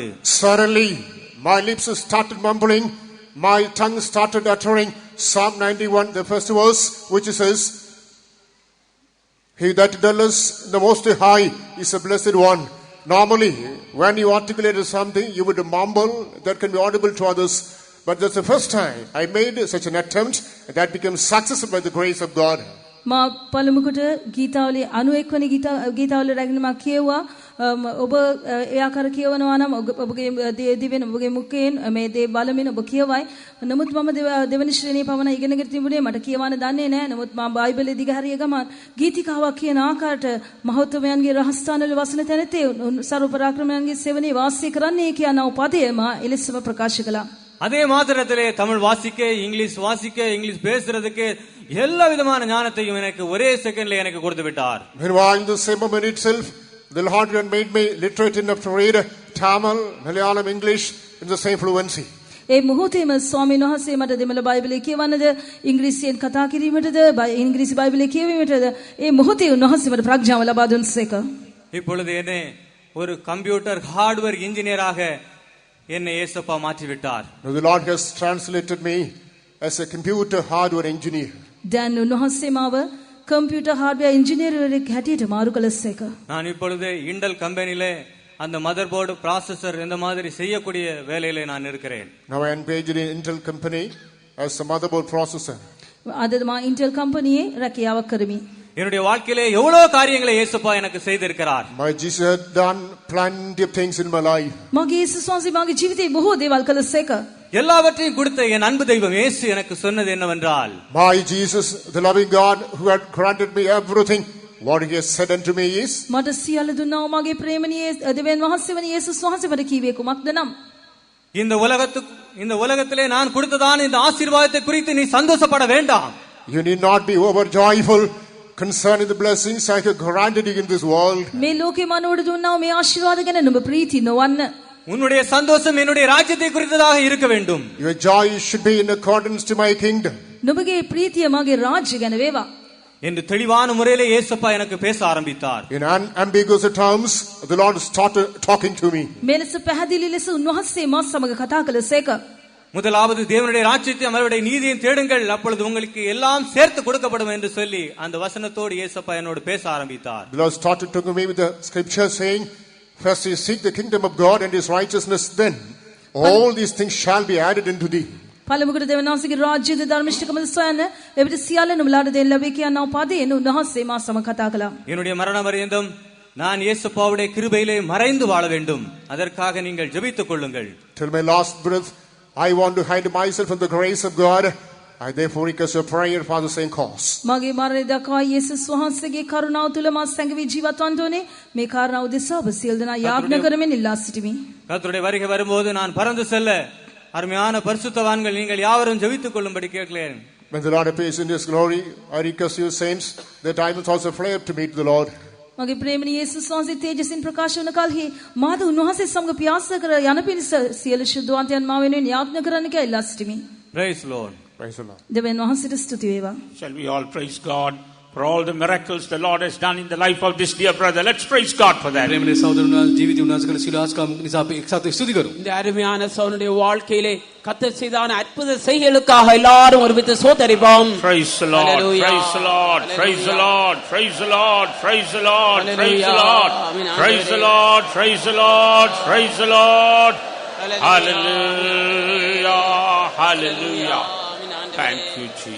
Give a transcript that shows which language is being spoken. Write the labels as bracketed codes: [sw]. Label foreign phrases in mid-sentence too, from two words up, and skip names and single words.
[en] Suddenly my lips started mumbling, my tongue started uttering Psalm 91, the first verse, which says, he that dwelleth the Most High is a blessed one. Normally when you articulated something you would mumble that can be audible to others, but that's the first time I made such an attempt that became successful by the grace of God. [si] මා පළමුකොට ගීතාවලිය 91 වෙනි ගීතාවලිය රැගෙන මා කියුවා ඔබ ඒ ආකාර කියවනවා නම් ඔබගේ දිවෙන ඔබගේ මුඛයෙන් මේ දේ බලමින් ඔබ කියවයි. නමුත් මම දෙවනි ශ්‍රේණිය පමණ ඉගෙනගෙන තිබුණේ මට කියවන්න දන්නේ නැහැ. නමුත් මම බයිබලයේ දිගහරිය ගමන් ගීතිකාවක් කියන ආකාරයට මහෞතමයන්ගේ රහස්ථානවල වසන තැනතේ සර්ව පරාක්‍රමයන්ගේ සෙවණේ වාසය කරන්නේ කියන උපදේ මා එලෙසම ප්‍රකාශ කළා. [ta] அதே மாத்திரத்திலே தமிழ் வாசிக்க இங்கிலீஷ் பேசுறதுக்கு எல்லா விதமான ஞானத்தையும் எனக்கு ஒரே செகண்ட்ல எனக்கு கொடுத்து விட்டார். [en] Meanwhile, in the same moment itself, the Lord had made me literate enough to read Tamil, Malayalam, English in the same fluency. [si] ඒ මොහොතේම ස්වාමීන් වහන්සේ මට දෙමළ බයිබලයේ කියවන්නද ඉංග්‍රීසියෙන් කතා කිරීමටද ඉංග්‍රීසි බයිබලයේ කියවීමටද ඒ මොහොතේ උන්වහන්සේ මට ප්‍රඥාව ලබා දුන්සේක. [ta] இப்பொழுது என்னை ஒரு [en] computer hardware engineer [ta] என்னை இயேசுப்பா மாற்றி விட்டார். [en] Now the Lord has translated me as a computer hardware engineer. [si] දැන් උන්වහන්සේ මාව [en] computer hardware [si] ඉංජිනේරුවෙක් හැටියට මාරු කළසේක. [ta] நான் இப்பொழுது இண்டல் கம்பெனிலே அந்த [en] mother board processor [ta] இந்த மாதிரி செய்யக்கூடிய வேலையிலே நான் இருக்கிறேன். [en] Now I am engaged in Intel company as a motherboard processor. [si] අද මා ඉන්ටෙල් කම්පැනියේ රැකියාවක් කරමි. [ta] என்னுடைய வாழ்க்கையிலே எவ்வளவு காரியங்களை இயேசுப்பா எனக்கு செய்திருக்கிறார். [en] My Jesus had done plenty of things in my life. [si] මගේ යේසුස් වහන්සේ මාගේ ජීවිතේ බොහෝ දේවල් කළසේක. [ta] எல்லாவற்றையும் கொடுத்த என் அன்பு தெய்வம் இயேசு எனக்கு சொன்னது என்னவென்றால், [en] My Jesus, the loving God who had granted me everything, what he has said unto me is, [si] මට සියල්ල දුන්නා වූ මගේ ප්‍රේමණීය දෙවියන් වහන්සේ වන යේසුස් වහන්සේ මට කීවේ කුමක්ද නම් [ta] இந்த உலகத்திலே நான் கொடுத்ததான இந்த ஆசீர்வாதத்தை குறித்து நீ சந்தோஷப்பட வேண்டாம். [en] You need not be overjoyful concerning the blessings I have granted you in this world. [si] මේ ලෝකේ මනෝඩ දුන්නා වූ මේ ආශිර්වාද ගැන නුඹ ප්‍රීති නොවන්න. [ta] உன்னுடைய சந்தோஷம் என்னுடைய ராஜ்யத்தை குறித்ததாக இருக்க வேண்டும். [en] Your joy should be in accordance to my kingdom. [si] නුඹගේ ප්‍රීතිය මගේ රාජ්‍ය ගැන වේවා. [ta] என்று தெளிவான முறையிலே இயேசுப்பா எனக்கு பேச ஆரம்பித்தார். [en] In unambiguous terms, the Lord started talking to me. [si] මෙලෙස පැහැදිලි ලෙස උන්වහන්සේ මා සමග කතා කළසේක. [ta] முதலாவது தேவனுடைய ராஜ்யத்தையும் அவருடைய நீதியையும் தேடுங்கள், அப்பொழுது உங்களுக்கு எல்லாம் சேர்த்து கொடுக்கப்படும் என்று சொல்லி அந்த வசனத்தோடு இயேசுப்பா என்னோடு பேச ஆரம்பித்தார். [en] The Lord started talking to me with the scripture saying, first you seek the kingdom of God and his righteousness, then all these things shall be added into thee. [si] පළමුකට දෙවියන් වහන්සේගේ රාජ්‍යද ධර්මිෂ්ඨකමද සොයන්න එවිට සියල්ල නුඹලාට දෙන්න ලැබේ කියන උපාදයෙන් උන්වහන්සේ මා සමග කතා කළා. [ta] என்னுடைய மரண பரியந்தம் நான் இயேசுப்பாவுடைய கிருபையிலே மறைந்து வாழ வேண்டும், அதற்காக நீங்கள் ஜெபித்துக் கொள்ளுங்கள். [en] Till my last breath, I want to hide myself in the grace of God. I therefore request your prayer for the same cause. [si] මගේ මරණය දක්වා යේසුස් වහන්සේගේ කරුණාව තුල මා සංගවි ජීවත් වන්න ඕනේ. මේ කාරණාව උදෙසා ඔබ සියලු දෙනා යාඥා කරමින් ඉල්ලා සිටිමි. [ta] கர்த்தருடைய வருகை வரும்போது நான் பறந்து செல்ல அருமையான பரிசுத்தவான்கள் நீங்கள் யாவரும் ஜெபித்துக் கொள்ளும்படி கேட்கிறேன். [en] When the Lord appears in his glory, I request you saints that I must also fly up to meet the Lord. [si] මගේ ප්‍රේමණීය යේසුස් වහන්සේ තේජසින් ප්‍රකාශ වන කලෙහි මාද උන්වහන්සේ සමග පියාස කර යන පිණිස සියලු ශුද්ධවන්තයන් මා වෙනුවෙන් යාඥා කරන්න කියලා ඉල්ලා සිටිමි. [en] Praise Lord. Praise the Lord. [si] දෙවියන් වහන්සේට ස්තුති වේවා. [en] Shall we all praise God for all the miracles the Lord has done in the life of this dear brother? Let's praise God for that. प्रेमले सहोदरना जीवित उन्नासकल शिलास्काम निसा पे एक साथ स्तुति करो. [ta] இந்த அருமையான சகோதரனுடைய வாழ்க்கையிலே கர்த்தர் செய்தான அற்புத செய்கைகளுக்காக எல்லாரும் ஒருமித்து சோதரிப்போம். [en] Praise the Lord. Hallelujah. Praise the Lord. Praise the Lord. Praise the Lord. Praise the Lord. Praise the Lord. Praise the Lord. Praise the Lord. Praise the Lord. Hallelujah. Hallelujah. Thank you, Jesus.